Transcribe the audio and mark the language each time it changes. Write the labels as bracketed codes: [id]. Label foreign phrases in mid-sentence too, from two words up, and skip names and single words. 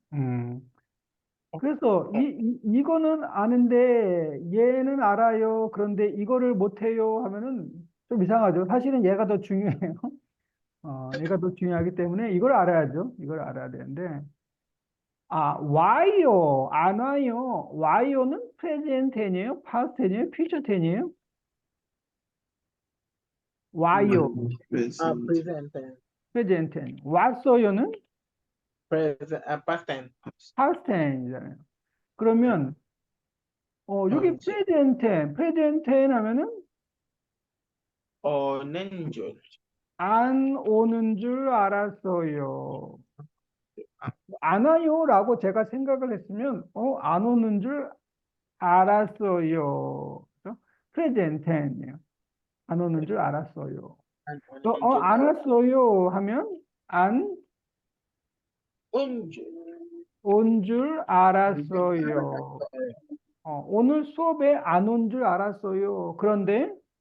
[ko] 그래서 이거는 아는데 얘는 알아요. 그런데 이거를 못해요 하면은 좀 이상하죠. 사실은 얘가 더 중요해요. 얘가 더 중요하기 때문에 이걸 알아야죠. 이걸 알아야 되는데 와요. 안 와요. 와요는 [en] present tense [ko] 예요? [en] past tense [ko] 예요? [en] future tense [ko] 예요? 와요. present. [en] present tense. present tense. 왔어요는 past tense. past tense [ko] 잖아요. 그러면 여기 언제? [en] present tense 하면은 [ko] 오는 줄. 안 오는 줄 알았어요. 안 와요라고 제가 생각을 했으면 안 오는 줄 알았어요. 그죠? [en] present tense [ko] 예요. 안 오는 줄 알았어요. 안 오는 또 줄 안 왔어요 하면 안 온 줄. 온 줄 알았어요. 오늘 수업에 안 온 줄 알았어요. 그런데